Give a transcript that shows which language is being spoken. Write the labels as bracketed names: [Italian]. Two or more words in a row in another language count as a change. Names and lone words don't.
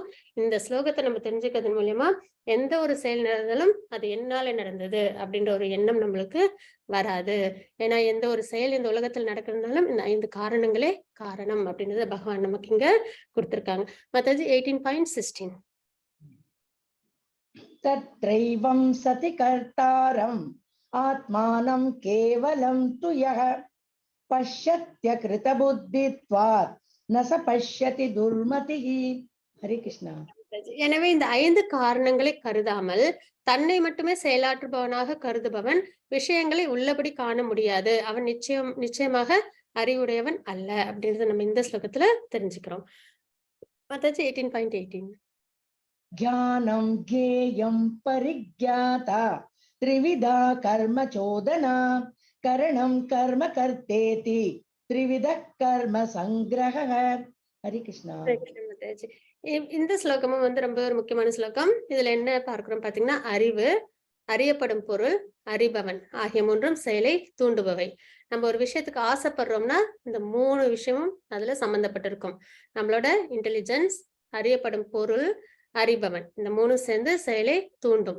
[Tamil] இந்த ஸ்லோகத்தை நம்ம தெரிஞ்சுக்கிறது மூலியமா எந்த ஒரு செயல் நடந்தாலும் அது என்னால நடந்தது அப்படின்ற ஒரு எண்ணம் நம்மளுக்கு வராது. ஏன்னா எந்த ஒரு செயல் இந்த உலகத்தில் நடக்கிறதுனாலும் இந்த 5 காரணங்களே காரணம் அப்படின்றத பகவான் நமக்கு இங்க கொடுத்திருக்காங்க. மாதாஜி 18.16. [Sanskrit] तत्रैवं सति कर्तारम् आत्मानं केवलं तु यः पश्यत्य कृतबुद्धित्वात् न स पश्यति दुर्मतिः. हरे कृष्णा. [Tamil] எனவே இந்த 5 காரணங்களை கருதாமல் தன்னை மட்டுமே செயலாற்றுபவனாக கருதுபவன் விஷயங்களை உள்ளபடி காண முடியாது. அவன் நிச்சயமாக அறிவுடையவன் அல்ல அப்படின்றத நம்ம இந்த ஸ்லோகத்துல தெரிஞ்சுக்கிறோம். மாதாஜி 18.18. [Sanskrit] ज्ञानं ज्ञेयं परिज्ञाता त्रिविधा कर्म चोदना करणं कर्म कर्तेति त्रिविधः कर्म संग्रहः. हरे कृष्णा. [Tamil] மாதாஜி இந்த ஸ்லோகமும் வந்து ரொம்ப ஒரு முக்கியமான ஸ்லோகம். இதுல என்ன பார்க்கிறோம் பாத்தீங்கன்னா, அறிவு, அறியப்படும் பொருள், அறிபவன் ஆகிய மூன்றும் செயலை தூண்டுபவை. நம்ம ஒரு விஷயத்துக்கு ஆசைப்படுறோம்னா இந்த 3 விஷயமும் அதுல சம்பந்தப்பட்டிருக்கும். நம்மளோட இன்டெலிஜென்ஸ், அறியப்படும் பொருள், அறிபவன், இந்த 3 சேர்ந்து செயலை தூண்டும்.